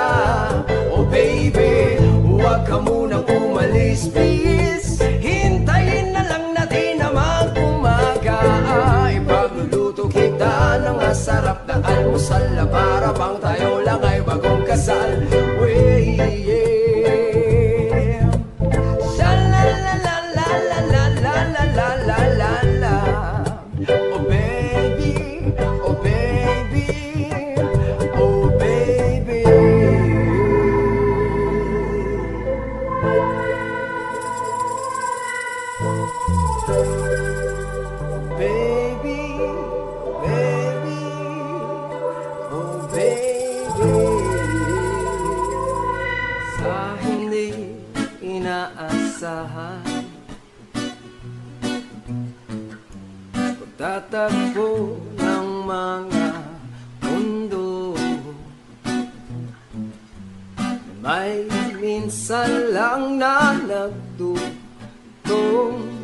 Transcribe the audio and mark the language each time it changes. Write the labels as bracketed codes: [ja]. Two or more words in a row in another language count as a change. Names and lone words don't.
[en] Oh baby, [tl] huwag ka munang umalis please. Hintayin na lang natin na mag-umaga. Ipagluluto kita ng masarap na almusal, na para bang tayo lang ay bagong kasal. [en] Oh baby, oh baby, oh baby. Baby, baby, oh baby. [tl] Sa hindi inaasahan, pagtatagpo ng mga mundo, may minsan lang na nagdugtong.